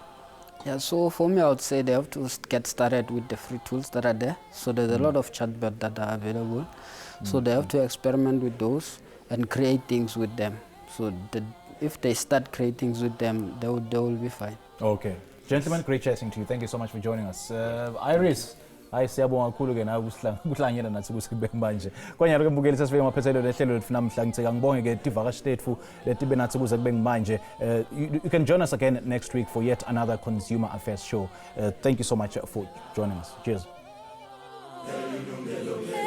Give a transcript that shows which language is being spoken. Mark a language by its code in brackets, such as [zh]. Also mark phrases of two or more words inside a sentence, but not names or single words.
[en] Yeah, so for me, I would say they have to get started with the free tools that are there. So there's a lot of chatbots that are available. So they have to experiment with those and create things with them. So if they start creating things with them, they will be fine. Okay. Gentlemen, great chatting to you. Thank you so much for joining us. Iris, [ss] hayi siyabonga kakhulu ke nawe kuhlanganyela nathi kusikube manje. Kwanyalo ke mbukeli sesifike maphethelelo lehlelo lethu namhla ngicela ngibonge ke tivakashi tethu letibe nathi kuze kube manje. [en] You can join us again next week for yet another consumer affairs show. Thank you so much for joining us. Cheers.